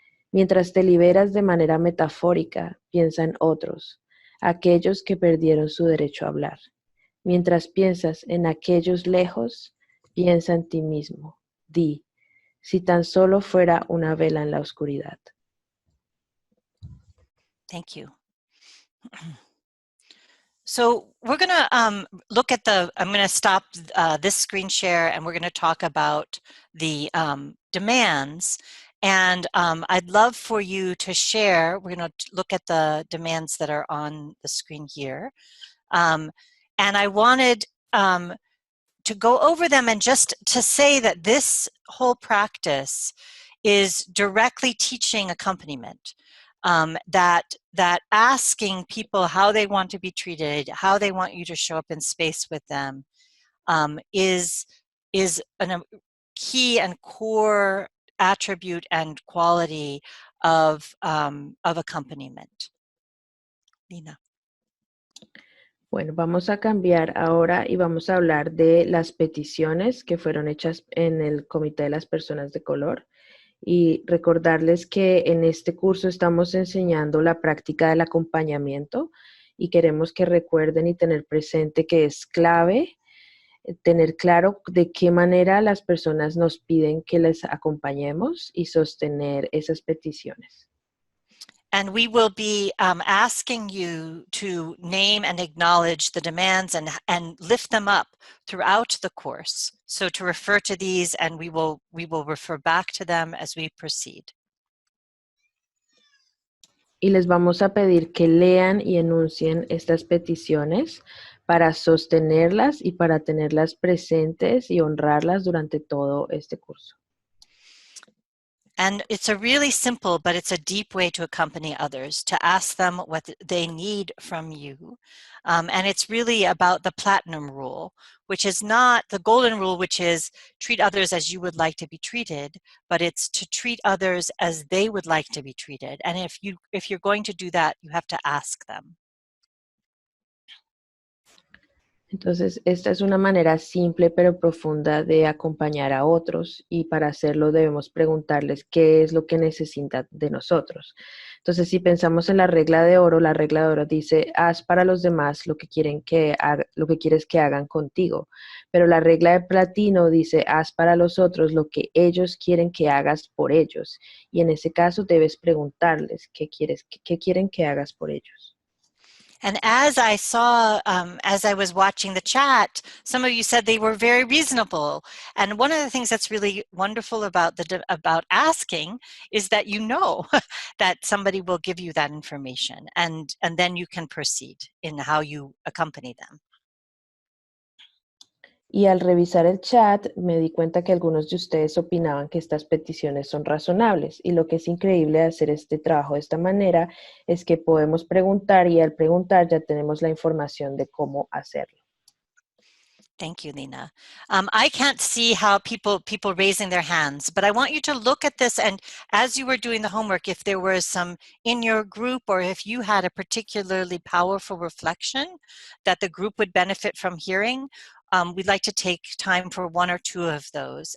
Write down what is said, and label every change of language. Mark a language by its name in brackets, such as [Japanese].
[Spanish] Mientras te liberas de manera metafórica, piensa en otros, aquellos que perdieron su derecho a hablar. Mientras piensas en aquellos lejos, piensa en ti mismo. Di, si tan solo fuera una vela en la oscuridad. [English] Thank you. So we're going to look at I'm going to stop this screen share, and we're going to talk about the demands. And I'd love for you to share. We're going to look at the demands that are on the screen here. And I wanted to go over them and just to say that this whole practice is directly teaching accompaniment. That asking people how they want to be treated, how they want you to show up in space with them, is a key and core attribute and quality of accompaniment. Lina. [Spanish] Bueno, vamos a cambiar ahora y vamos a hablar de las peticiones que fueron hechas en el Comité de las Personas de Color. Y recordarles que en este curso estamos enseñando la práctica del acompañamiento y queremos que recuerden y tener presente que es clave tener claro de qué manera las personas nos piden que les acompañemos y sostener esas peticiones. [English] And we will be asking you to name and acknowledge the demands and lift them up throughout the course. So to refer to these, and we will refer back to them as we proceed. [Spanish] Y les vamos a pedir que lean y enuncien estas peticiones para sostenerlas y para tenerlas presentes y honrarlas durante todo este curso. [English] And it's a really simple, but it's a deep way to accompany others, to ask them what they need from you. And it's really about the platinum rule, which is not the golden rule, which is treat others as you would like to be treated, but it's to treat others as they would like to be treated. And if you're going to do that, you have to ask them. [Spanish] Entonces, esta es una manera simple pero profunda de acompañar a otros y para hacerlo debemos preguntarles qué es lo que necesitan de nosotros. Entonces, si pensamos en la regla de oro dice, haz para los demás lo que lo que quieres que hagan contigo. Pero la regla de platino dice, haz para los otros lo que ellos quieren que hagas por ellos. Y en ese caso debes preguntarles qué quieren que hagas por ellos. [English] And as I saw, as I was watching the chat, some of you said they were very reasonable. And one of the things that's really wonderful about about asking is that you know that somebody will give you that information, and then you can proceed in how you accompany them. [Spanish] Y al revisar el chat me di cuenta que algunos de ustedes opinaban que estas peticiones son razonables. Y lo que es increíble de hacer este trabajo de esta manera es que podemos preguntar y al preguntar ya tenemos la información de cómo hacerlo. [English] Thank you, Lena. I can't see how people raising their hands, but I want you to look at this, and as you were doing the homework, if there was some in your group or if you had a particularly powerful reflection that the group would benefit from hearing, we'd like to take time for one or two of those.